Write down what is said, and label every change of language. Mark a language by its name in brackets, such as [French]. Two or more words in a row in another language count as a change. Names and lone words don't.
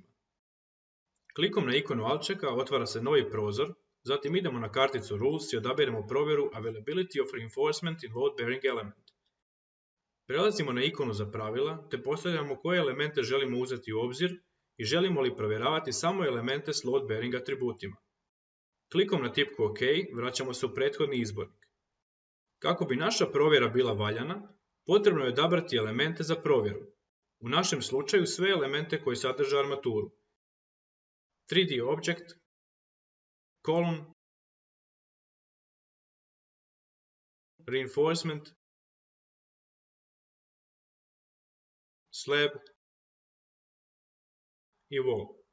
[Croatian] Klikom na ikonu Altchecka otvara se novi prozor, zatim idemo na karticu Rules i odabiremo provjeru [English] Availability of Reinforcement in Load Bearing Element. [Croatian] Prelazimo na ikonu za pravila te postavljamo koje elemente želimo uzeti u obzir i želimo li provjeravati samo elemente s [English] load bearing [Croatian] atributima. Klikom na tipku OK vraćamo se u prethodni izbornik. Kako bi naša provjera bila valjana, potrebno je odabrati elemente za provjeru. U našem slučaju sve elemente koji sadrže armaturu. [English] 3D Object, Column, Reinforcement, Slab i Wall.